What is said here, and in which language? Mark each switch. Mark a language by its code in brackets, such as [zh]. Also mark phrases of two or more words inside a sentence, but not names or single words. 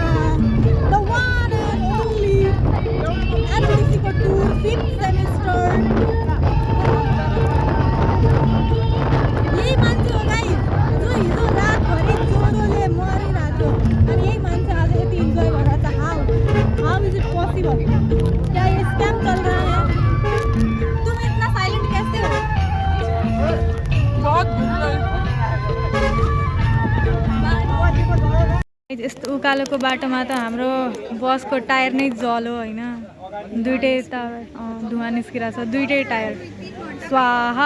[en] the one and only एनटिसीको tour 5th semester. [ne] यही मान्छे हो गाइस जो हिजो रातभरि ज्वरोले मरिरहेको, अनि यही मान्छे आज यति इन्जोय भइरहेछ। [en] How is it possible? [hi] क्या ये स्कैम चल रहा है? तुम इतना साइलेंट कैसे हो? [ne] यस्तो उकालोको बाटोमा त हाम्रो बसको टायर नै जल्यो होइन, दुइटै त धुवा निस्किरहेको छ, दुइटै टायर स्वाहा।